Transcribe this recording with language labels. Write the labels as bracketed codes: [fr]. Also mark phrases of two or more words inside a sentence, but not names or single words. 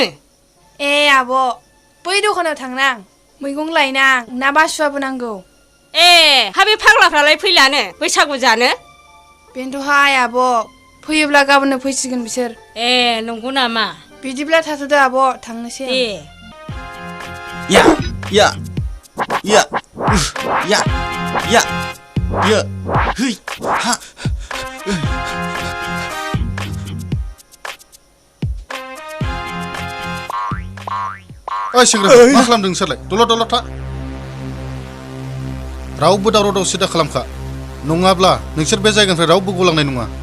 [brx] ए आब' बै दखानाव थांनां मैगं लायनां ना बासुआबो नांगौ। ए हा बे फाग्लाफ्रालाय फैलानो बैसागु जानो? बेनोथ'हाय आब' फैयोब्ला गाबोननो फैसिगोन बिसोर। ए नंगौ नामा? बिदिब्ला थाथ'दो आब' थांनोसै आं। दे या या या या या या है हा। ओइ सेंग्रा मा खालामदों नोंसोरलाय? दलद था। रावबो दावराव दावसि दा खालामखा नङाब्ला नोंसोर बे जायगानिफ्राय रावबो गलांनाय नङा।